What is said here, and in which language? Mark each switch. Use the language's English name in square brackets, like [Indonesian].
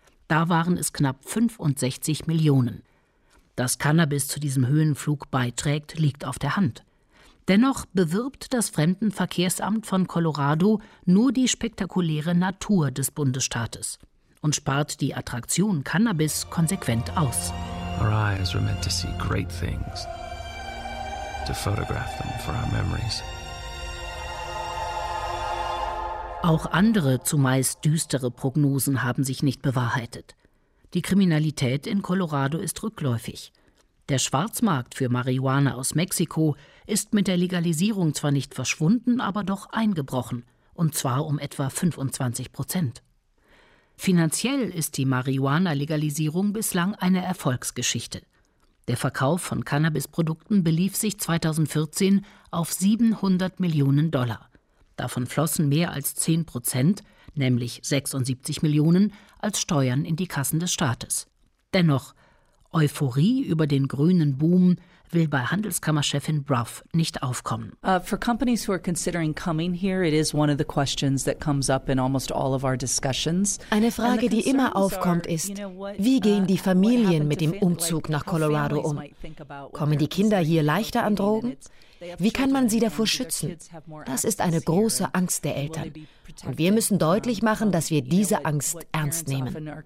[German] Da waren es knapp 65 Millionen. Dass Cannabis zu diesem Höhenflug beiträgt, liegt auf der Hand. Dennoch bewirbt das Fremdenverkehrsamt von Colorado nur die spektakuläre Natur des Bundesstaates und spart die Attraktion Cannabis konsequent aus. [English] Our eyes were meant to see great things, to photograph them for our memories. [German] Auch andere, zumeist düstere Prognosen haben sich nicht bewahrheitet. Die Kriminalität in Colorado ist rückläufig. Der Schwarzmarkt für Marihuana aus Mexiko ist mit der Legalisierung zwar nicht verschwunden, aber doch eingebrochen, und zwar um etwa 25%. Finanziell ist die Marihuana-Legalisierung bislang eine Erfolgsgeschichte. Der Verkauf von Cannabisprodukten belief sich 2014 auf 700 Millionen Dollar. Davon flossen mehr als 10%, nämlich 76 Millionen, als Steuern in die Kassen des Staates. Dennoch, Euphorie über den grünen Boom will bei Handelskammerchefin Bruff nicht aufkommen. [English] For companies who are considering coming here, it is one of the questions that comes up in almost all of our discussions. [German] Eine Frage, die immer aufkommt, ist: Wie gehen die Familien mit dem Umzug nach Colorado um? Kommen die Kinder hier leichter an Drogen? Wie kann man sie davor schützen? Das ist eine große Angst der Eltern. Und wir müssen deutlich machen, dass wir diese Angst ernst nehmen.